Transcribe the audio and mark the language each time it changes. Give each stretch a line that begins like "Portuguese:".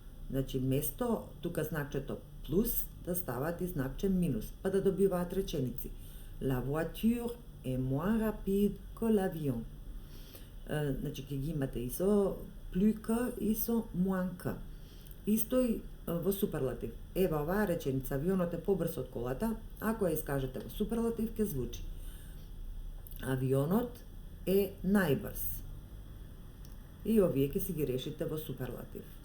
Macedonian: Значи, место тука знакчето плюс да стават и знакче минус, па да добиваат реченици.
French: La voiture est moins rapide que l'avion.
Macedonian: Значи, ќе ги имате и со plus que и со moins que. Исто и во суперлатив. Ева оваа реченица, авионот е побрз од колата, ако ја искажете во суперлатив, ќе звучи. Авионот е најбрз. И овие ќе си ги решите во суперлатив.